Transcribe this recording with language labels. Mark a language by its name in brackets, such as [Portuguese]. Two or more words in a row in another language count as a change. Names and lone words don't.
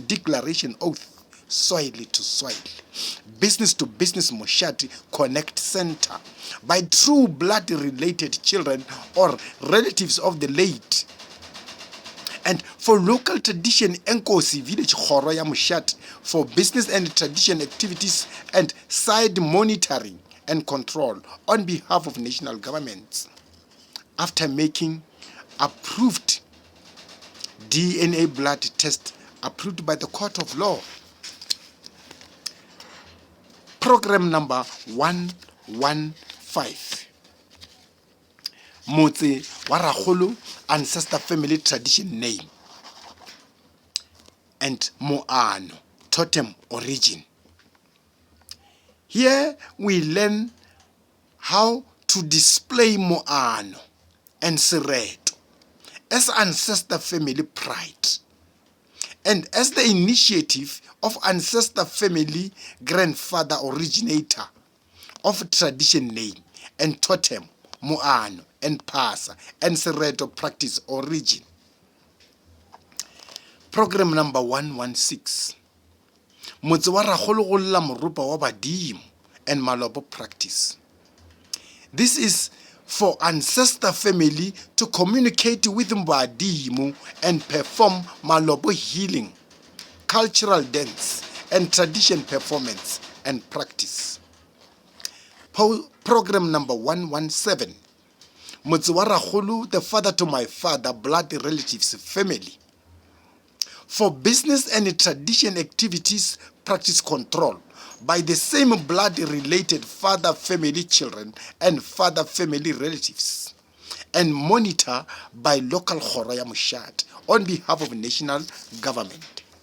[English] declaration oath, soil to soil, business to business Moshati Connect Center by true blood related children or relatives of the late And for local tradition, Enkosi Village Khoro ya Mushat for business and tradition activities and side monitoring and control on behalf of national governments. After making approved DNA blood test approved by the court of law. Program number 115. Motse wa Rakgolo Ancestor Family Tradition Name and Moano Totem Origin. Here we learn how to display Moano and Sereto as ancestor family pride and as the initiative of ancestor family grandfather originator of tradition name and totem, Moano and Pasa and Sereto practice origin. Program number 116. [Northern Sotho] Motse wa Rakgolo go lla morupa wa Badimong and Malobo practice. [English] This is for ancestor family to communicate with Badimong and perform Malobo healing, cultural dance, and tradition performance and practice. Program number 117. Motse wa Rakgolo, the father to my father, blood relatives family. For business and tradition activities, practice control by the same blood-related father family children and father family relatives, and monitor by local Khoro ya Mushat on behalf of national government.